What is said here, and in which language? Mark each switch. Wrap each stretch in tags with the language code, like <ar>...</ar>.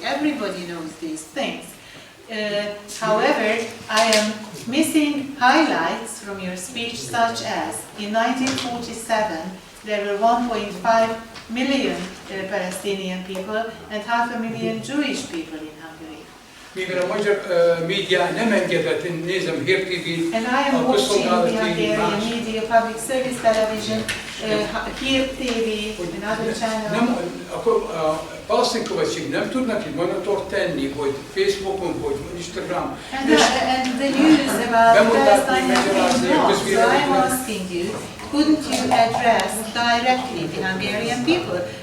<en>Everybody knows these things. However, I am missing highlights from your speech such as in 1947 there were 1.5 million Palestinian people and 500,000 Jewish people in Hungary.</en> <hu>Mivel a magyar média nem engedett, én nézem Hír TV-t,</hu> <en>and I am watching the Hungarian media, public service television, Hír TV, and other channels.</en> <hu>Akkor a palesztin követség nem tudnak egy monitort tenni, hogy Facebookon, vagy Instagram.</hu> <en>And the news about Palestine is not. So I'm asking you, couldn't you address directly the Hungarian people?</en>